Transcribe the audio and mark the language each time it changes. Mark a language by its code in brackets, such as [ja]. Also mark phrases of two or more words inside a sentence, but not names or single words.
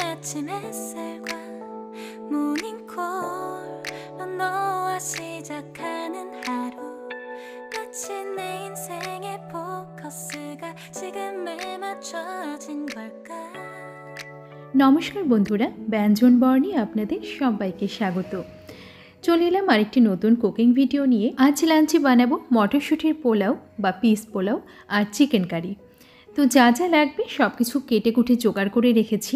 [ko] 아침 햇살과 모닝콜로 너와 시작하는 하루 마치 내 인생의 포커스가 지금에 맞춰진 걸까। [bn] নমস্কার বন্ধুরা, ব্যঞ্জন বর্ণে আপনাদের সবাইকে স্বাগত। চলে এলাম আরেকটি নতুন কুকিং ভিডিও নিয়ে। আজ লাঞ্চে বানাবো মটরশুঁটির পোলাও বা পিস পোলাও আর চিকেন কারি। তো যা যা লাগবে সব কিছু কেটে কুটে জোগাড় করে রেখেছি।